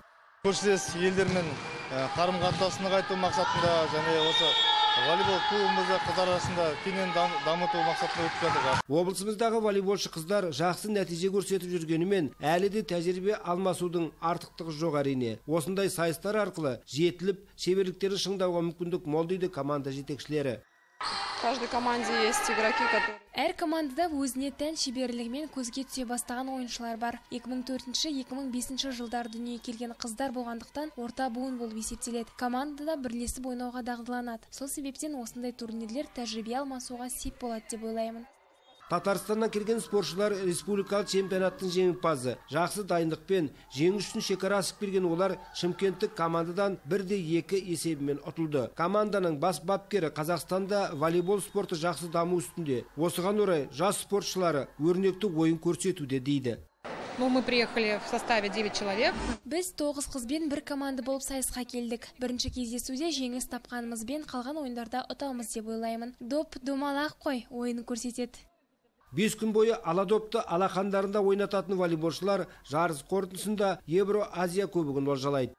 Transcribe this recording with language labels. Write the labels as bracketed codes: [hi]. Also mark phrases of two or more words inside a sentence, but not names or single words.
[kk] Көршілес елдермен қарым-қатынасын нығайту мақсатында және осы волейбол клубымызды қыздар арасында кеңінен дамыту мақсатында өтіп жатыр. Облысымыздағы волейболшы қыздар жақсы нәтиже көрсетіп жүргенімен, әлі де тәжірибе алмасудың артықтығы жоқ әрине. Осындай сайыстар арқылы жетіліп, шеберліктерін шыңдауға мүмкіндік мол дейді команда жетекшілері. [ru] В каждой команде есть игроки, которые... [kk] Әр командада өзіне тән шеберлігімен көзге түсе бастаған ойыншылар бар. 2004-2005 жылдар дүниеге келген қыздар болғандықтан орта буын болып есептеледі. Командада бірлесіп ойнауға дағдыланады. Сол себептен осындай турнирлер тәжірибе алмасуға сеп болады деп ойлаймын. Татарстаннан келген спортшылар республикалық чемпионаттың жеңімпазы. Жақсы дайындықпен жеңіс үшін шекара асып келген олар Шымкенттік командадан 1-2 есебімен ұтылды. Команданың бас бапкері Қазақстанда волейбол спорты жақсы даму үстінде. Осыған орай жас спортшылары өрнекті ойын көрсетуде дейді. [ru] Мы приехали в составе 9 человек. [kk] Біз 9 қызбен бір команда болып сайысқа келдік. Бірінші кездесуде жеңіс тапқанымызбен қалған ойындарда ұтамыз деп ойлаймын. Доп домалақ қой, ойын көрсетеді. 5 күн бойы аладопты алақандарында ойнататын волейболшылар жарыс қорытындысында Евро-Азия кубогын олжалайды.